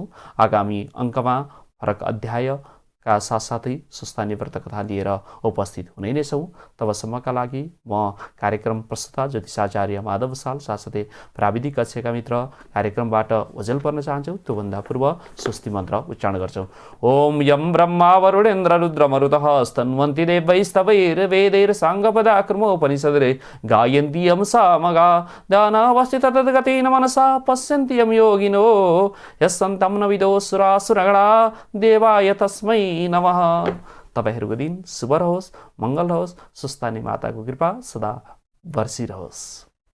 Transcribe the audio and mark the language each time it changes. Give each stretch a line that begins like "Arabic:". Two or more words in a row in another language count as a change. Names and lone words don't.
Nepali: आगामी अङ्कमा फरक अध्यायका साथसाथै सुस्तानी व्रत कथा लिएर उपस्थित हुने नै छौँ। तबसम्मका लागि म कार्यक्रम प्रस्तुता ज्योतिषाचार्य माधव साल साथसाथै प्राविधिक कक्षका मित्र कार्यक्रमबाट ओझेल पर्न चाहन्छौँ। त्योभन्दा पूर्व स्वस्ति मन्त्र उच्चारण गर्छौँ।
Sanskrit: ओम यम ब्रह्मा वरुणेन्द्र रुद्र मरुतः स्तन्वन्ति देवैस्तवैर्वेदैर् साङ्गपदाक्रमोपनिषदरे गायन्ति यं सामगा दानावस्थित तद्गतेन मनसा पश्यन्ति यं योगिनो यस्सन्तं न विदोऽसुरासुरगणा देवाय तस्मै नमः।
Nepali: तपाईहरूको दिन शुभ रहोस्, मङ्गल रहोस्, सुस्तानी माताको कृपा सदा बर्सिरहोस्।